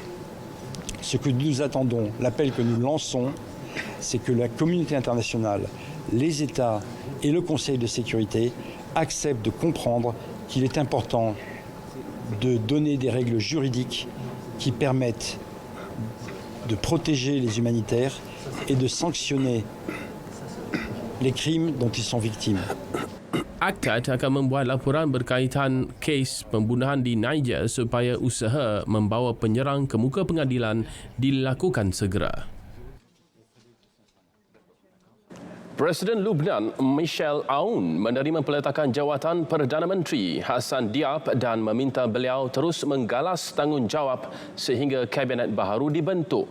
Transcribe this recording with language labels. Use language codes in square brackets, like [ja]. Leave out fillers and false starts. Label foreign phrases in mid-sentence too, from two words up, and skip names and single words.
[fr] Ce que nous attendons, l'appel que nous lançons, c'est que la communauté internationale, les États et le Conseil de sécurité acceptent de comprendre qu'il est important de donner des règles juridiques qui permettent de protéger les humanitaires et de sanctionner les crimes dont ils sont victimes. [ms] ACTAT akan membuat laporan berkaitan kes pembunuhan di Niger supaya usaha membawa penyerang ke muka pengadilan dilakukan segera. Presiden Lubnan Michel Aoun menerima peletakan jawatan Perdana Menteri Hassan Diab dan meminta beliau terus menggalas tanggungjawab sehingga kabinet baharu dibentuk.